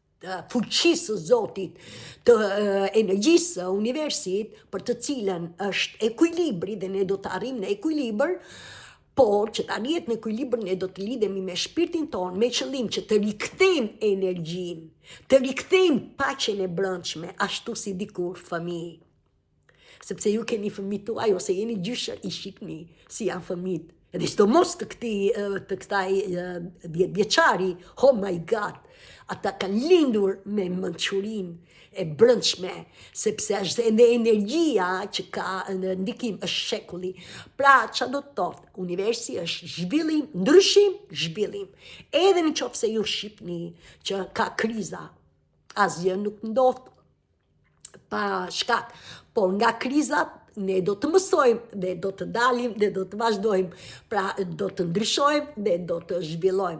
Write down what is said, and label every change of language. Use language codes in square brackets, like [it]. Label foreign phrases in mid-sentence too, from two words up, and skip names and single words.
[sq] fuqisë së Zotit, të energjisë së universit, për të cilën është ekuilibri dhe ne do të arrijmë në ekuilibër, por që të arrihet në ekuilibër ne do të lidhemi me shpirtin tonë, me qëllim që të rikthejmë energjinë, të rikthejmë paqen e brendshme, ashtu si dikur fëmijë. Sepse ju keni fëmijë tuaj ose jeni gjyshër i shikni si janë fëmijët. Edhe sidomos të kësaj 10 vjeçari, [en] oh my God, [sq] ata kanë lindur me mençurinë e brendshme, sepse është edhe energjia që ka në ndikim është shekulli. Pra, çfarë do të thotë? Universi është zhvillim, ndryshim, zhvillim. Edhe në qoftë se ju shihni që ka kriza, asgjë nuk ndodh pa shkak, por nga krizat ne do të mësojmë dhe do të dalim dhe do të vazhdojmë, pra do të ndryshojmë dhe do të zhvillojmë.